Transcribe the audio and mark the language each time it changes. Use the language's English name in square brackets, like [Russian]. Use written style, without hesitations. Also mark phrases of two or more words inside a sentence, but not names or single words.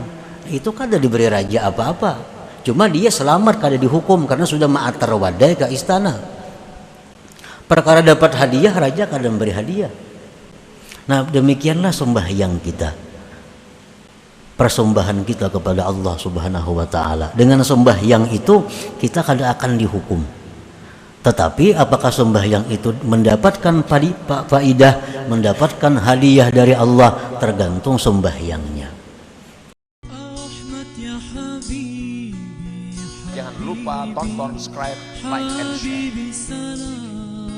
[Banjar] Itu kada diberi raja apa-apa. Cuma dia selamat kada dihukum karena sudah ma'atar wadai ke istana. Perkara dapat hadiah, raja kada memberi hadiah. [Indonesian] Nah demikianlah sembahyang kita. Persembahan kita kepada Allah Subhanahu wa ta'ala. Dengan sembahyang itu kita kada akan dihukum. Tetapi apakah sembahyang itu mendapatkan faidah, mendapatkan hadiah dari Allah, tergantung sembahyangnya. Jangan lupa tonton, subscribe, [English] like, and share.